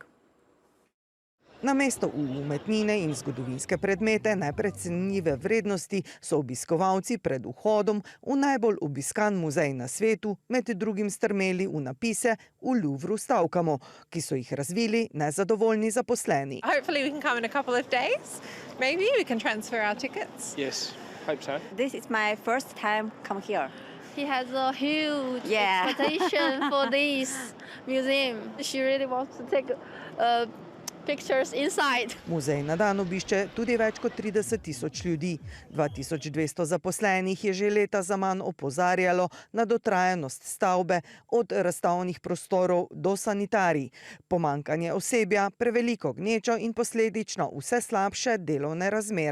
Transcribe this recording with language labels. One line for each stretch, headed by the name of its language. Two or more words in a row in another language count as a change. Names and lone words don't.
Slovenian: Namesto v umetnine in zgodovinske predmete neprecenljive vrednosti so obiskovalci pred vhodom v najbolj obiskan muzej na svetu med drugim strmeli v napise "V Louvru stavkamo", ki so jih razvili nezadovoljni zaposleni.
English: Hopefully we can come in a couple of days. Maybe we can transfer our tickets. Yes, hope so. This is my first time come here. He has a huge expectation for this museum. She really wants to take pictures inside.
Slovenian: Muzej na dan obišče tudi več kot 30 tisoč ljudi. 2200 zaposlenih je že leta zaman opozarjalo na dotrajanost stavbe, od razstavnih prostorov do sanitarij. Pomanjkanje osebja, preveliko gnečo in posledično vse slabše delovne razmere.